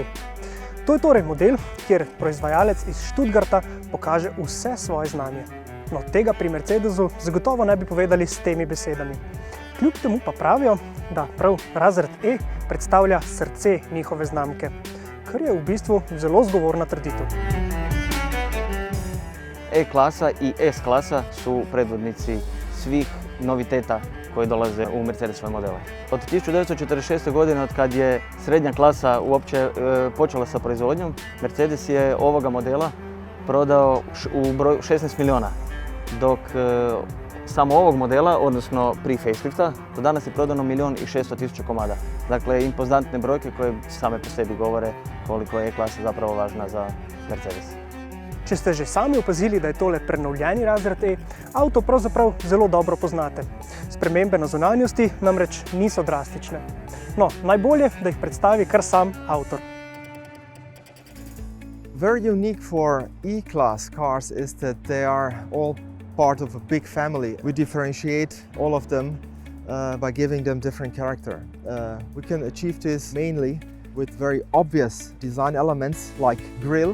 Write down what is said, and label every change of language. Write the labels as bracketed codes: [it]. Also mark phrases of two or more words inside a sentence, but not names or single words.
[sl] To je torej model, kjer proizvajalec iz Stuttgarta pokaže vse svoje znanje. No, tega pri Mercedesu zagotovo ne bi povedali s temi besedami. Kljub temu pa pravijo, da prav razred E predstavlja srce njihove znamke, kar je v bistvu zelo zgovorna trditev. [hr] E-klasa i S-klasa su predvodnici svih noviteta koji dolaze u Mercedesove modele. Od 1946. godine, od kad je srednja klasa uopće počela sa proizvodnjom, Mercedes je ovoga modela prodao u broju 16 miliona, dok samo ovog modela, odnosno pri facelifta, do danas je prodano 1.600.000 komada. Dakle, impozantne brojke koje same po sebi govore koliko je E-klasa zapravo važna za Mercedes. [sl] Če ste že sami opazili, da je tole prenovljeni razred E, avto pravzaprav zelo dobro poznate. Spremembe na zunanjosti namreč niso drastične. No, najbolje, da jih predstavi kar sam avtor. [en] Very unique for E-Class cars is that they are all part of a big family. We differentiate all of them by giving them different character. We can achieve this mainly with very obvious design elements like grille.